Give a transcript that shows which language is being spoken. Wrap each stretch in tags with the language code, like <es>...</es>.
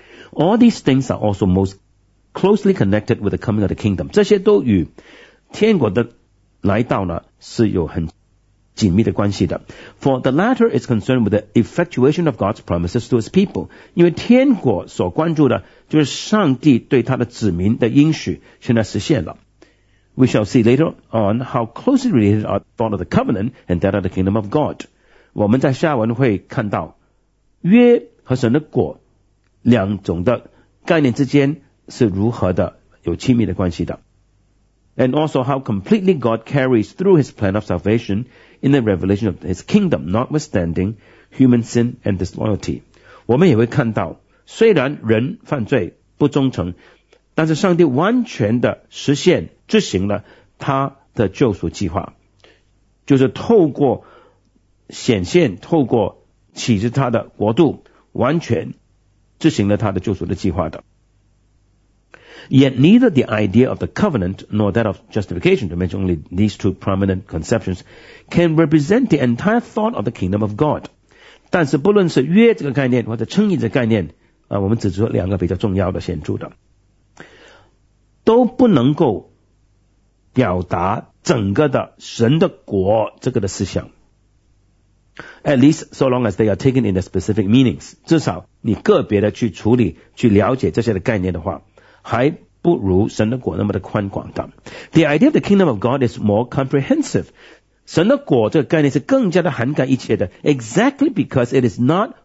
<en>All these things are also most closely connected with the coming of the kingdom.</en> <zh>这些都与天国的来到呢是有很紧密的关系的。</zh> <en>For the latter is concerned with the effectuation of God's promises to his people.</en> <zh>因为天国所关注的就是上帝对他的子民的应许现在实现了。</zh> <en>We shall see later on how closely related are thought of the covenant and that of the kingdom of God.</en> <zh>我们在下文会看到约和神的国两种的概念之间是如何的有亲密的关系的</zh> <en>And also how completely God carries through his plan of salvation in the revelation of his kingdom notwithstanding human sin and disloyalty</en> <zh>我们也会看到虽然人犯罪不忠诚但是上帝完全的实现执行了他的救赎计划就是透过显现透过启示他的国度完全执行了他的救赎的计划的。</zh> <en>Yet neither the idea of the covenant nor that of justification, to mention only these two prominent conceptions, can represent the entire thought of the kingdom of God.</en> <zh>但是不论是约这个概念或者称义这个概念我们指出两个比较重要的显著的。都不能够表达整个的神的国这个的思想。</zh> <en>At least so long as they are taken in their specific meanings</en> <zh>至少你个别的去处理去了解这些的概念的话还不如神的国那么的宽广的</zh> <en>The idea of the kingdom of God is more comprehensive</en> <zh>神的国这个概念是更加的涵盖一切的</zh> <en>Exactly because it is not</en>